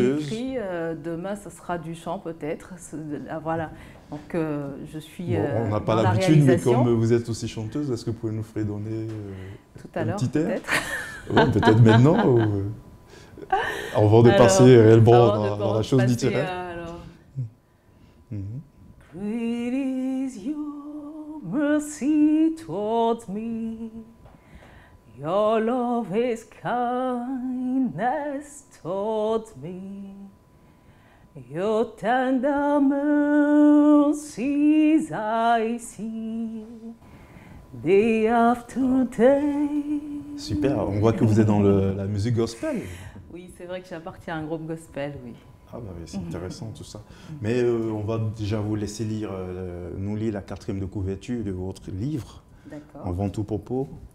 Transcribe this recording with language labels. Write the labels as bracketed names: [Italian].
[French] Aujourd'hui, j'écris, demain, ce sera du chant peut-être. Voilà. Donc, je suis. On n'a pas l'habitude, mais comme vous êtes aussi chanteuse, est-ce que vous pouvez nous fredonner tout à l'heure, peut-être peut-être maintenant, avant de passer réellement dans la chose littéraire. [English] Great is your mercy towards me, your love is kindness towards me, your tender mercies I see, day after day. [French] Super, on voit que vous êtes dans la musique gospel. Oui, c'est vrai que j'appartiens à un groupe gospel, oui. Ah bah c'est intéressant tout ça. Mais on va déjà vous laisser nous lire la 4e de couverture de votre livre. D'accord. Avant tout propos.